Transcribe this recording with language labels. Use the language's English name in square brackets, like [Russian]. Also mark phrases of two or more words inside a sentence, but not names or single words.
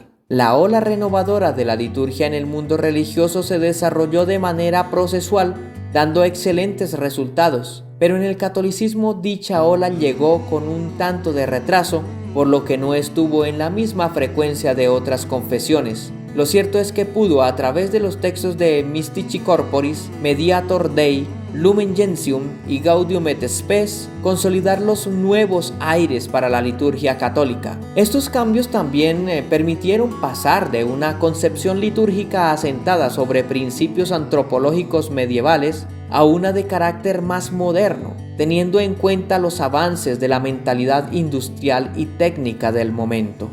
[Spanish] La ola renovadora de la liturgia en el mundo religioso se desarrolló de manera procesual, dando excelentes resultados, pero en el catolicismo dicha ola llegó con un tanto de retraso, por lo que no estuvo en la misma frecuencia de otras confesiones. Lo cierto es que pudo, a través de los textos de Mystici Corporis, Mediator Dei, Lumen Gentium y Gaudium et Spes, consolidar los nuevos aires para la liturgia católica. Estos cambios también permitieron pasar de una concepción litúrgica asentada sobre principios antropológicos medievales a una de carácter más moderno, teniendo en cuenta los avances de la mentalidad industrial y técnica del momento.